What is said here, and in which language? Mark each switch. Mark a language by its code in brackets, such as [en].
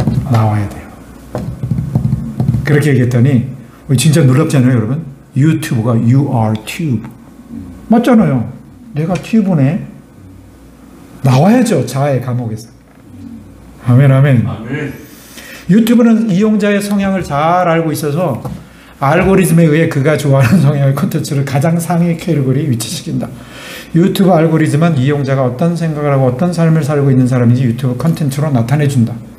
[ko] 나와야 돼요. 그렇게 얘기했더니 진짜 놀랍잖아요, 여러분. [en] 유튜브가 You are tube. [ko] 맞잖아요. 내가 튜브네. 나와야죠, 자아의 감옥에서. 아멘, 아멘. 유튜브는 이용자의 성향을 잘 알고 있어서 알고리즘에 의해 그가 좋아하는 성향의 콘텐츠를 가장 상위 캐리고리에 위치시킨다. 유튜브 알고리즘은 이용자가 어떤 생각을 하고 어떤 삶을 살고 있는 사람인지 유튜브 콘텐츠로 나타내준다.